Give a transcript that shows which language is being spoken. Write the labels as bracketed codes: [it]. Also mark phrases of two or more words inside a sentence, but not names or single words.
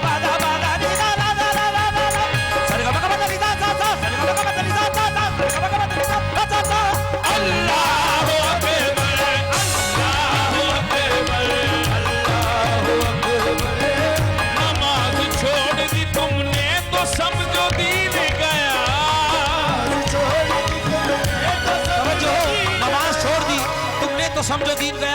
[ar] बा दा बा दा नी दा दा दा दा दा दा, सारे गा मा गा मा दा नी दा दा दा, सारे गा मा गा मा दा नी दा दा दा, सारे गा मा गा मा दा नी दा दा दा दा। الله أكبر الله أكبر الله أكبر. [hi] नमाज छोड़ दी तुमने तो समझो दीन गया, समझो नमाज छोड़ दी तुमने तो समझो दीन गया।